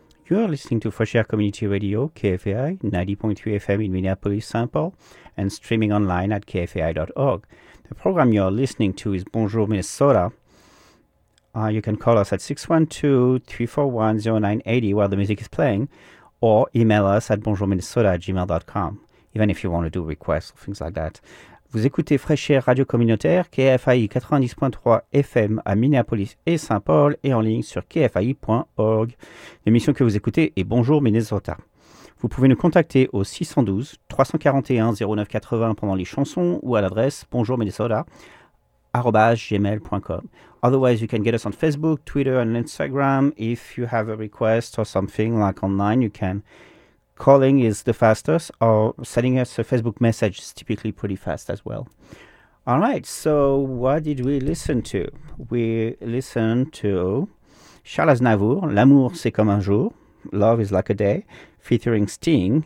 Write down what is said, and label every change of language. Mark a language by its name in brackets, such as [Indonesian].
[English] You are listening to Fresh Air Community Radio, KFAI, 90.3 FM in Minneapolis-Saint Paul, and streaming online at kfai.org. The program you are listening to is Bonjour Minnesota. You can call us at 612-341-0980 while the music is playing, or email us at bonjourminnesota@gmail.com, even if you want to do requests or things like that. [French] Vous écoutez Fresh Air Radio Communautaire, KFAI 90.3 FM à Minneapolis et Saint-Paul et en ligne sur kfai.org. L'émission que vous écoutez est Bonjour Minnesota. Vous pouvez nous contacter au 612-341-0980 pendant les chansons ou à l'adresse bonjourminnesota@gmail.com. [English] Otherwise, you can get us on Facebook, Twitter and Instagram. If you have a request or something like online, you can... Calling is the fastest, or sending us a Facebook message is typically pretty fast as well. All right, so what did we listen to? We listened to Charles Aznavour, L'amour c'est comme un jour, Love is like a day, featuring Sting.